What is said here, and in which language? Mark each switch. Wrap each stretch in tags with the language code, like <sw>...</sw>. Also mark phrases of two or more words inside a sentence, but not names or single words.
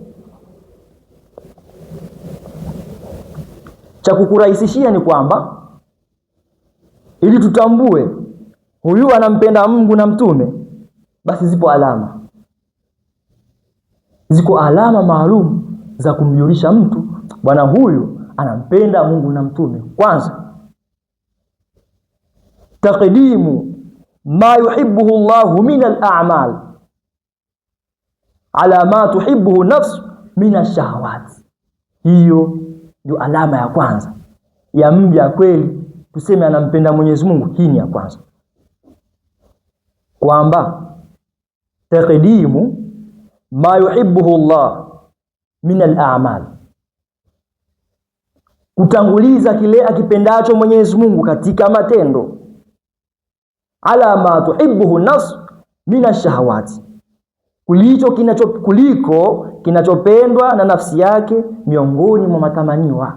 <sw>Cha kukurahisishia ni kwamba ili tutambue huyu anampenda Mungu na mtume, basi ziko alama maalum za kumjulisha mtu bwana huyu anampenda Mungu na mtume. Kwanza,</sw> <ar>تقديم ما يحبه الله من الأعمال على ما تحبه النفس من الشهوات.</ar> <sw>Hiyo ndio alama ya kwanza ya mja kweli tuseme anampenda Mwenyezi Mungu. Hii ni ya kwanza, kwamba</sw> <ar>تقديم ما يحبه الله من الأعمال,</ar> <sw>kutanguliza kile akipendacho Mwenyezi Mungu katika matendo,</sw> <ar>على ما تحبه النفس من الشهوات,</ar> <sw>kuliko kinachopendwa na nafsi yake miongoni mwa matamaniwa.</sw>